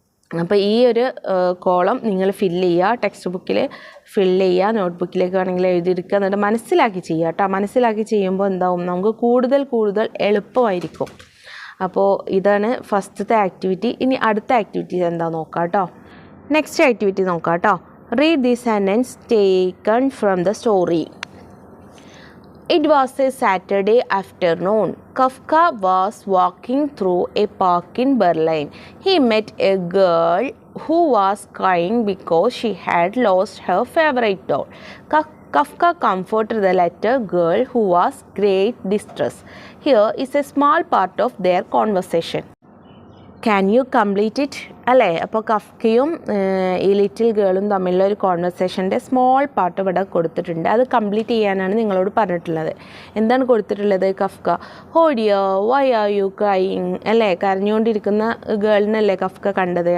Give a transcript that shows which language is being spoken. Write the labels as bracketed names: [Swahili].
[Malayalam] അപ്പോൾ ഈ ഒരു കോളം നിങ്ങൾ ഫില്ല് ചെയ്യുക, ടെക്സ്റ്റ് ബുക്കിൽ ഫില്ല് ചെയ്യുക, നോട്ട്ബുക്കിലേക്ക് വേണമെങ്കിൽ എഴുതിയെടുക്കുക, എന്നിട്ട് മനസ്സിലാക്കി ചെയ്യുക കേട്ടോ. മനസ്സിലാക്കി ചെയ്യുമ്പോൾ എന്താവും, നമുക്ക് കൂടുതൽ എളുപ്പമായിരിക്കും. അപ്പോൾ ഇതാണ് ഫസ്റ്റത്തെ ആക്ടിവിറ്റി. ഇനി അടുത്ത ആക്ടിവിറ്റി എന്താ നോക്കാം കേട്ടോ. നെക്സ്റ്റ് ആക്ടിവിറ്റി നോക്കാം കേട്ടോ. [English] Read the sentence taken from the story. It was a Saturday afternoon. Kafka was walking through a park in Berlin. He met a girl who was crying because she had lost her favorite doll. Kafka comforted the latter girl who was in great distress. Here is a small part of their conversation. Can you complete it? [Malayalam] അല്ലേ, അപ്പോൾ കഫ്കയും ഈ little ഗേളും തമ്മിലുള്ള ഒരു കോൺവെർസേഷൻ്റെ small part ഇവിടെ കൊടുത്തിട്ടുണ്ട്. അത് complete ചെയ്യാനാണ് നിങ്ങളോട് പറഞ്ഞിട്ടുള്ളത്. എന്താണ് കൊടുത്തിട്ടുള്ളത്? [English] Kafka, oh dear why are you crying, [Malayalam] അല്ലേ, കരഞ്ഞുകൊണ്ടിരിക്കുന്ന ഗേളിനല്ലേ കഫ്ക കണ്ടത്.